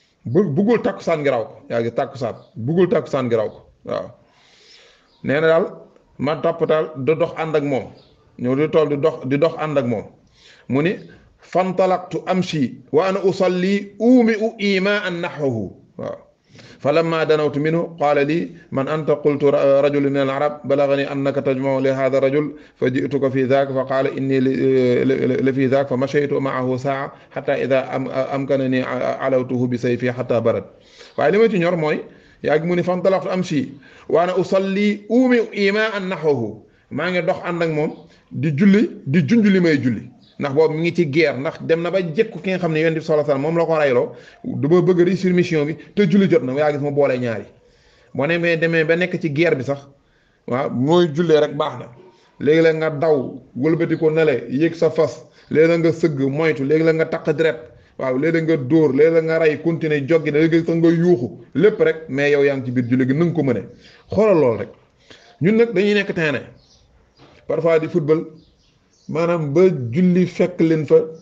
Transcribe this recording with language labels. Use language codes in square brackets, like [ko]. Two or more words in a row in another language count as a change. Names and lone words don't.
[wo] buggul takkusaan gi raw ko yaa ngi takkusaan buggul takkusaan gi raw ko waaw nee na daal ma topp daal di dox ànd ak moom ñëw di tool di dox ànd ak moom mu ni [ar] فانطلقت أمشي وأنا أصلي أومئ إيماء نحوه [wo] waaw [ar] فلما دنوت منه قال لي من أنت قلت رجل من العرب بلغني أنك تجمع لهذا الرجل فجئتك في ذاك فقال إني لفي ذاك فمشيت معه ساعة حتى إذا أمكنني علوته بسيفي حتى برد [wo] waaye ma ci ñor mooy yaa ngi mu ni [ar] فانطلقت أمشي وأنا أصلي أومئ إيماء نحوه [wo] maa ngi dox ànd ak moom di junj li may julli ndax boobu mi ngi ci guerre ndax dem na ba jekku ki nga xam ne yonent bi [ar] صلى الله عليه وسلم [wo] moom la ko rayloo dama bëgg [fr] réussir mission [wo] bi te julli jot na yaa gis ma boolee ñaari boo ne mais demee ba nekk ci guerre bi sax waaw mooy jullee rek baax na léegi la nga daw wëlbati ko nele yéeg sa fas léegi la nga sëgg moytu léegi la nga taq deret waaw léegi la nga dóor léegi la nga rey continuer joggi léegi sax nga yuuxu lépp rek mais yow yaa ngi ci biir julli gi na nga ko mëne xoolal lool rek ñun nag dañuy nekk terrain parfois di football maanaam ba julli fekk leen fa